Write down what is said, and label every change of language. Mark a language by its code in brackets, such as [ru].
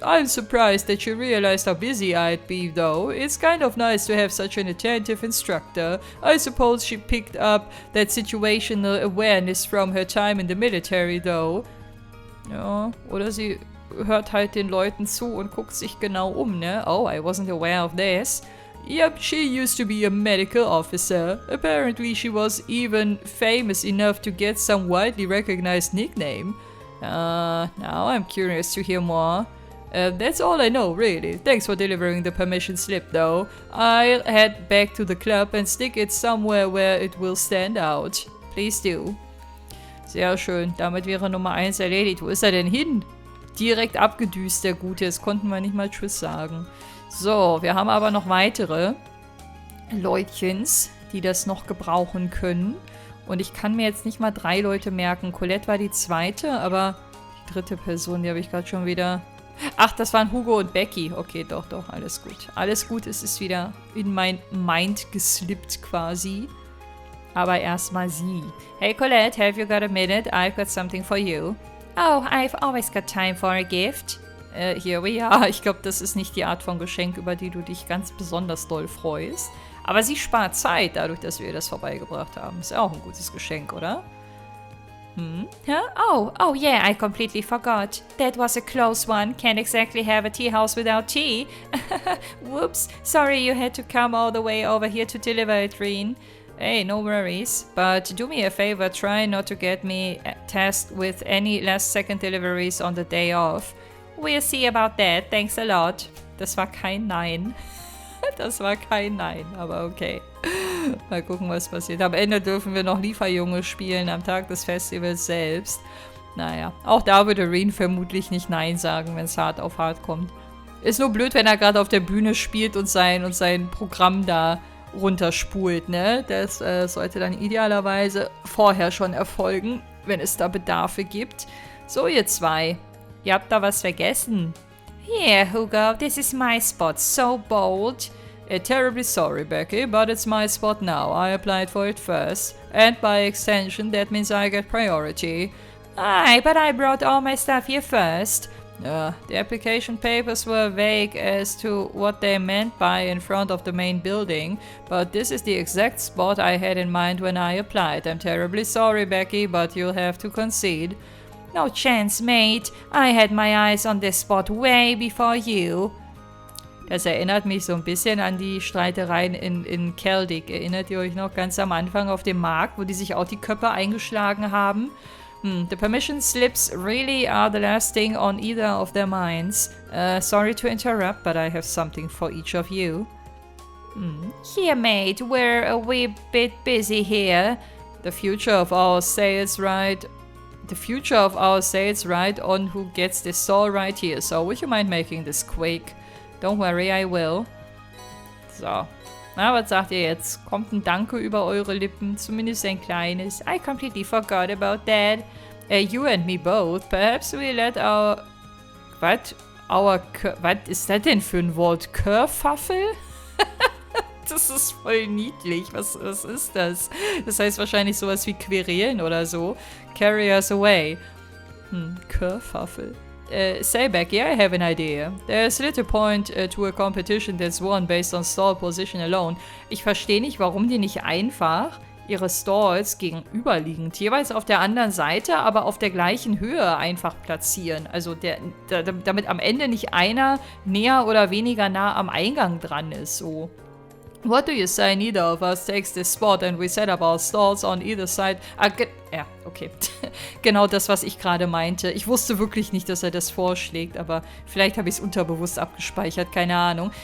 [en] I'm surprised that you realized how busy I'd be, though. It's kind of nice to have such an attentive instructor. I suppose she picked up that situational awareness from her time in the military, though. [de] Ja, oder sie hört halt den Leuten zu und guckt sich genau um, ne? [en] Oh, I wasn't aware of this. Yep, she used to be a medical officer. Apparently she was even famous enough to get some widely recognized nickname. Now I'm curious to hear more. That's all I know, really. Thanks for delivering the permission slip, though. I'll head back to the club and stick it somewhere where it will stand out. Please do. [de] Sehr schön. Damit wäre Nummer 1 erledigt. Wo ist er denn hin? Direkt abgedüst, der Gute. Das konnten wir nicht mal Tschüss sagen. So, wir haben aber noch weitere Leutchens, die das noch gebrauchen können. Und ich kann mir jetzt nicht mal 3 Leute merken. Colette war die zweite, aber die dritte Person, die habe ich gerade schon wieder... Ach, das waren Hugo und Becky. Okay, doch, alles gut. Alles gut, es ist wieder in mein Mind geslippt quasi. Aber erstmal sie. [en] Hey Colette, have you got a minute? I've got something for you. Oh, I've always got time for a gift. Here we are. [de] Ich glaube, das ist nicht die Art von Geschenk, über die du dich ganz besonders doll freust. Aber sie spart Zeit, dadurch, dass wir ihr das vorbeigebracht haben. Ist ja auch ein gutes Geschenk, oder? Huh? [en] Oh yeah, I completely forgot. That was a close one. Can't exactly have a tea house without tea. Whoops. Sorry you had to come all the way over here to deliver it, Reen. Hey, no worries. But do me a favor, try not to get me tasked with any last-second deliveries on the day off. We'll see about that. Thanks a lot. [de] Das war kein Nein. Das war kein Nein, aber okay. Mal gucken, was passiert. Am Ende dürfen wir noch Lieferjunge spielen, am Tag des Festivals selbst. Naja, auch da würde Reen vermutlich nicht Nein sagen, wenn es hart auf hart kommt. Ist nur blöd, wenn er gerade auf der Bühne spielt und sein Programm da runterspult, ne? Das sollte dann idealerweise vorher schon erfolgen, wenn es da Bedarfe gibt. So, ihr zwei. Ihr habt da was vergessen. [en] Yeah, Hugo, this is my spot. So bold. Terribly sorry, Becky, but it's my spot now. I applied for it first. And by extension, that means I get priority. Aye, but I brought all my stuff here first. The application papers were vague as to what they meant by in front of the main building, but this is the exact spot I had in mind when I applied. I'm terribly sorry, Becky, but you'll have to concede. No chance, mate. I had my eyes on this spot way before you. [de] Das erinnert mich so ein bisschen an die Streitereien in Celtic. Erinnert ihr euch noch ganz am Anfang auf dem Markt, wo die sich auch die Köpfe eingeschlagen haben? [en] The permission slips really are the last thing on either of their minds. Sorry to interrupt, but I have something for each of you. Here, mate, we're a wee bit busy here. The future of our sales, right? the future of our sales right on who gets this stall right here. So, would you mind making this quick? Don't worry, I will. So. [de] Na, was sagt ihr jetzt? Kommt ein Danke über eure Lippen? Zumindest ein kleines. [en] I completely forgot about that. You and me both. Perhaps we let our... [de] Was ist das denn für ein Wort? Kerfuffle? Das ist voll niedlich. Was ist das? Das heißt wahrscheinlich sowas wie querelen oder so. [en] Carry us away. Kerfuffle. Sayback, yeah, I have an idea. There's little point to a competition that's won based on stall position alone. [de] Ich verstehe nicht, warum die nicht einfach ihre Stalls gegenüberliegend, jeweils auf der anderen Seite, aber auf der gleichen Höhe einfach platzieren. Also damit am Ende nicht einer näher oder weniger nah am Eingang dran ist, so. [en] What do you say? Neither of us takes this spot and we set up our stalls on either side. [de] Ja, okay. Genau das, was ich gerade meinte. Ich wusste wirklich nicht, dass er das vorschlägt, aber vielleicht habe ich es unterbewusst abgespeichert, keine Ahnung.